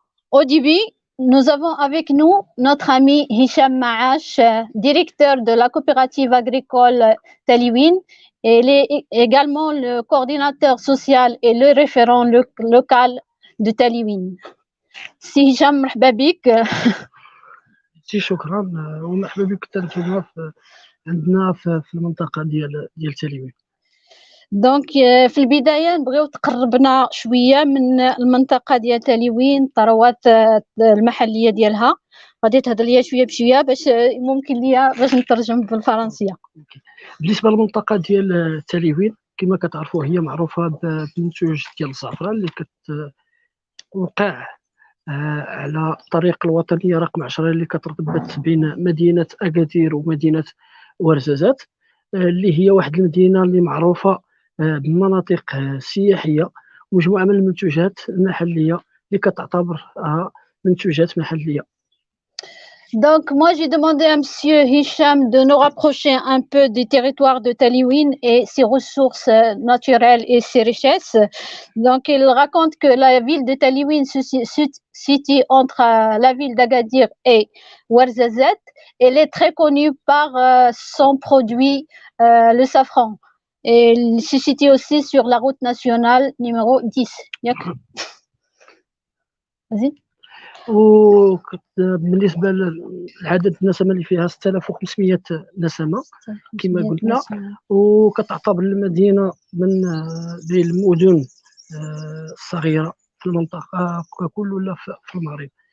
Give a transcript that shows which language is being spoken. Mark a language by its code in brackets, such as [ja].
[fr] Au début, nous avons avec nous notre ami Hicham Maash, directeur de la coopérative agricole Taïwan. Et il est également le coordinateur social et le référent local de Taïwan. [ar] سي هشام مرحبا بك. شكرا ومرحبا بك تلفونا عندنا في المنطقه ديال تايوان. دونك في البدايه نبغيو تقربنا شويه من المنطقه ديال تايوان، الثروات المحليه ديالها. غادي تهضر ليا شويه بشويه باش ممكن ليا باش نترجم بالفرنسيه. بالنسبه للمنطقه ديال تايوان كما كتعرفوا هي معروفه بمنتوج ديال الزعفران اللي كتوقع على الطريق الوطنيه رقم 10 اللي كترتبط بين مدينه اكادير ومدينه ورزازات، اللي هي واحد المدينه اللي معروفه بمناطق سياحيه ومجموعه من المنتوجات المحليه اللي كتعتبرها منتوجات محليه. [fr] Donc, moi, j'ai demandé à Monsieur Hicham de nous rapprocher un peu du territoire de Taïwan et ses ressources naturelles et ses richesses. Donc, il raconte que la ville de Taïwan se situe entre la ville d'Agadir et Ouarzazate. Elle est très connue par son produit, le safran. Et il se situe aussi sur la route nationale numéro 10. Vas-y. [ar] وبالنسبه لعدد النسمه اللي فيها 6500 نسمه كما قلنا، وكتعتبر المدينه من المدن الصغيره في المنطقه ككل ولا في المغرب.